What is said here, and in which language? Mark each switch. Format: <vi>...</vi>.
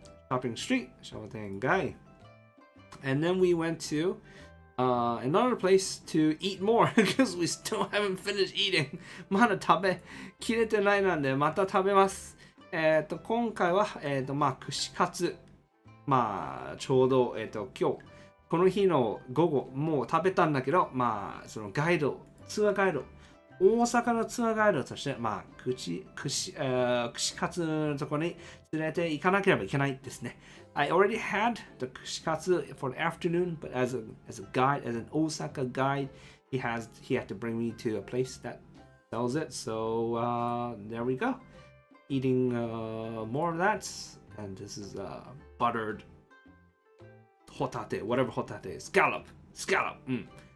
<en>Shopping street, 商店街. And then we went to another place to eat more because we still haven't finished eating.</en> <ja>まだ食べきれてないのでまた食べます。今回は、まあ、串カツ。まあ、ちょうど、今日、この日の午後、もう食べたんだけど、まあ、そのガイド、ツアーガイド、大阪のツアーガイドとして、まあ、串カツのところに連れて行かなければいけないですね。</ja> <en>I already had the 串カツ for the afternoon, but as a guide, as an Osaka guide, he had to bring me to a place that sells it. So there we go. Eating more of that, and this is buttered hotate, whatever hotate, scallop, うん。</en>